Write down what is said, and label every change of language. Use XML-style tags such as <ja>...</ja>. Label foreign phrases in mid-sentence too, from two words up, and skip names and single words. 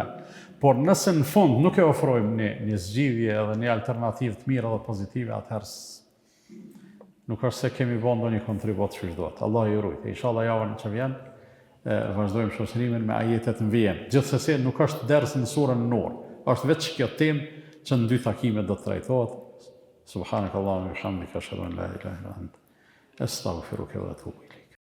<sq>Por nëse në fund nuk e ofrojmë një zgjidhje edhe një alternativë të mirë edhe pozitive, atëherë nuk është se kemi bën ndonjë kontribut që duhet. Allah ju rujtë. Inshallah javën që vjen, vazhdojmë shoqërimin me ajetet në vijim. Gjithsesi nuk është ders në surën Nur. Është vetë kjo temë që në dy takime do të trajtohet.</sq> <ar>سبحانك اللهم وبحمدك أشهد أن لا إله إلا أنت أستغفرك وأتوب إليك.</ar>